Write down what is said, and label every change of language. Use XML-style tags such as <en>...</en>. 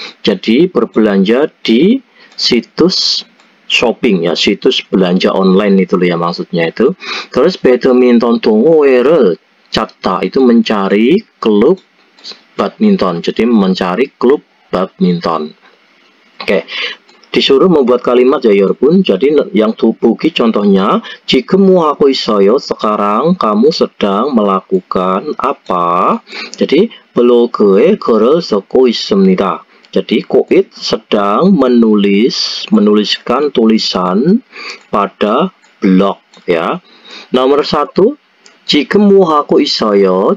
<id>Jadi berbelanja di situs shopping ya, situs belanja online itu loh ya maksudnya itu. Terus</id> <ko>배드민턴 동호회를 찾다,</ko> <id>itu mencari klub badminton. Jadi mencari klub badminton. Oke. Disuruh membuat kalimat ya 여러분. Jadi yang</id> <ko>보기</ko> <id>contohnya</id> <ko>지금 뭐 하고 있어요?</ko> <id>Sekarang kamu sedang melakukan apa?</id> <ko>Jadi 블로그에 글을 쓰고 있습니다.</ko> <id>Jadi Koit sedang menuliskan tulisan pada blog ya.</id> <ko>Nomor 1, 지금 뭐 하고 있어요?</ko>